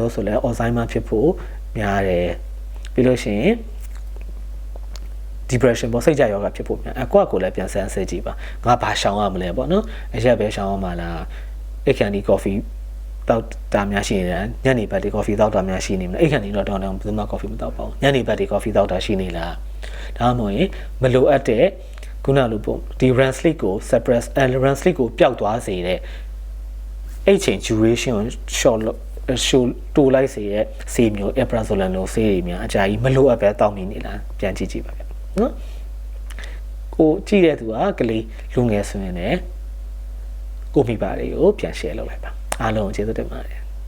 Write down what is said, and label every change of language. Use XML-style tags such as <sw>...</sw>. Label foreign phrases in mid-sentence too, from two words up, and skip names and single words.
<my>မျိုးဆိုလဲ Alzheimer ဖြစ်ဖို့များတယ်ပြီးလို့ရှိရင် depression ပေါ့စိတ်ကြယောဂဖြစ်ဖို့များအကွက်ကိုလည်းပြန်ဆန်းစစ်ကြည့်ပါငါဘာရှောင်ရမလဲပေါ့နော်အရက်ပဲရှော င်ရမှာလားအခန်းဒီ coffee တောက်တာများရှိနေတယ်ညနေဘက်ဒီ coffee တောက်တာများရှိနေမလားအခန်းဒီတော့တောင်းဘယ် သူမှ coffee မတောက်ပါဘူးညနေဘက်ဒီ coffee တောက်တာရှိနေလားဒါမှမဟုတ်ရင်မလိုအပ်တဲ့ခုနလိုပေါ့ဒီ</my> <en>REM sleep</en> <my>ကို</my> <en>suppress REM sleep</en> <my>ကိုပျောက်သွားစေတဲ့အဲ့ချိန် duration ကို short တိုးလိုက်စေတဲ့ဆေးမျိုး Eprazolam လိုဆေးတွေများအကြာကြီးမလိုအပ်ပဲတောက်နေလားပြန်ကြည့်ပါဗျနော်ကိုကြည့်တဲ့သူကကလေးလူငယ်ဆိုရင်လည်းကိုမိဘတွေကိုပြန် share လုပ်လိုက်ပါအားလုံးကျေးဇူးတင်ပါတယ်</my>